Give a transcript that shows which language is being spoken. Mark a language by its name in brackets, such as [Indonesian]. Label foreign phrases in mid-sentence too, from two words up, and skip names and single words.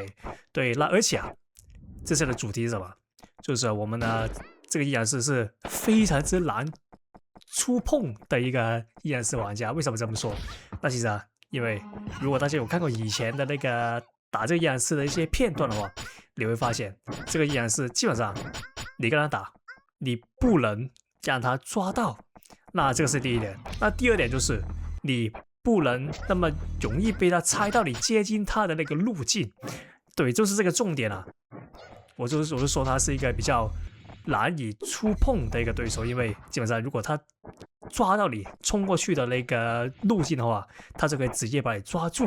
[Chinese] 對，那而且這次的主題是什麼？就是我們的這個陰陽師是非常之難觸碰的一個陰陽師玩家。為什麼這麼說？那其實因為如果大家有看過以前的那個打這個陰陽師的一些片段的話，你會發現這個陰陽師基本上你跟他打，你不能讓他抓到。那這個是第一點。那第二點就是你不能那麼容易被他猜到你接近他的那個路徑。對，就是這個重點我就說他是一個比較難以觸碰的一個對手，因為基本上如果他抓到你衝過去的那個路徑的話，他就可以直接把你抓住。